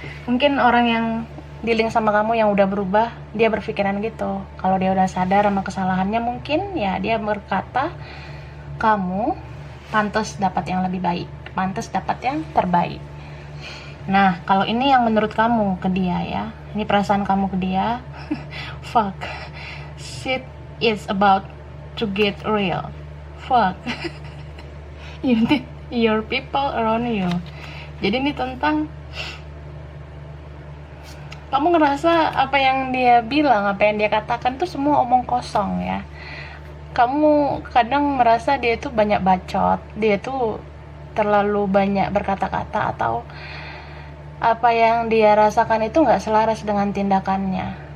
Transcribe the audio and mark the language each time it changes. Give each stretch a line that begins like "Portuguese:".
Indonesian: Mungkin orang yang dealing sama kamu yang udah berubah, dia berpikiran gitu. Kalau dia udah sadar sama kesalahannya, mungkin ya dia berkata, kamu pantas dapat yang lebih baik, pantas dapat yang terbaik. Nah, kalau ini yang menurut kamu ke dia ya, ini perasaan kamu ke dia.
English: Fuck, shit is about to get real. Fuck, you need your people around you.
Indonesian: Jadi ini tentang kamu ngerasa apa yang dia bilang, apa yang dia katakan tuh semua omong kosong ya. Kamu kadang merasa dia itu banyak bacot, dia tuh terlalu banyak berkata-kata, atau apa yang dia rasakan itu nggak selaras dengan tindakannya.